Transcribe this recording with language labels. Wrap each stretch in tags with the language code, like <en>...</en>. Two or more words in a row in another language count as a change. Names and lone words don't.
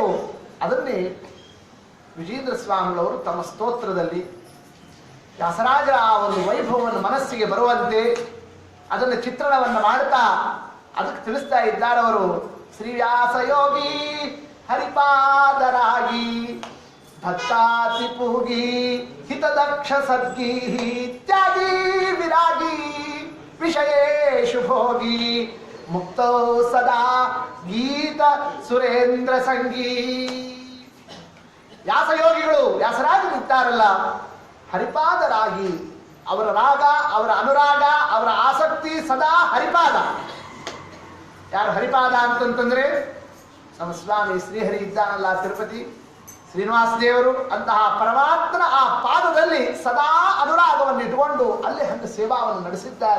<kn>ಅದನ್ನೇ ವಿಜೇಂದ್ರ ಸ್ವಾಮಿಗಳವರು ತಮ್ಮ ಸ್ತೋತ್ರದಲ್ಲಿ ವ್ಯಾಸರಾಜರ ಆ ಒಂದು ವೈಭವವನ್ನು ಮನಸ್ಸಿಗೆ ಬರುವಂತೆ ಅದನ್ನು ಚಿತ್ರಣವನ್ನು ಮಾಡುತ್ತಾ ಅದಕ್ಕೆ ತಿಳಿಸ್ತಾ ಇದ್ದಾರವರು.</kn> <sa>ಶ್ರೀ ವ್ಯಾಸಯೋಗಿ ಹರಿಪಾದರಾಗಿ ಭಕ್ತಾತಿ ಪೂಗಿ ಹಿತದಕ್ಷ ಸದ್ಗಿ ತ್ಯಾಗಿ ವಿರಾಗಿ ವಿಷಯೇಷು ಭೋಗಿ ಮುಕ್ತೋ ಸದಾ ಗೀತ ಸುರೇಂದ್ರ ಸಂಗೀ.</sa> <kn>ವ್ಯಾಸಯೋಗಿಗಳು ವ್ಯಾಸರಾಜರು ಇದ್ದಾರಲ್ಲ, ಹರಿಪಾದರಾಗಿ ಅವರ ರಾಗ, ಅವರ ಅನುರಾಗ, ಅವರ ಆಸಕ್ತಿ ಸದಾ ಹರಿಪಾದ. ಯಾರು ಹರಿಪಾದ ಅಂತಂತಂದ್ರೆ ನಮ್ಮ ಸ್ವಾಮಿ ಶ್ರೀಹರಿ ಇದ್ದಾನಲ್ಲ ತಿರುಪತಿ ಶ್ರೀನಿವಾಸ ದೇವರು ಅಂತಹ ಪರಮಾತ್ಮನ ಆ ಪಾದದಲ್ಲಿ ಸದಾ ಅನುರಾಗವನ್ನು ಇಟ್ಟುಕೊಂಡು ಅಲ್ಲಿ ಹಂಗೆ ಸೇವಾವನ್ನು ನಡೆಸಿದ್ದಾರೆ.</kn>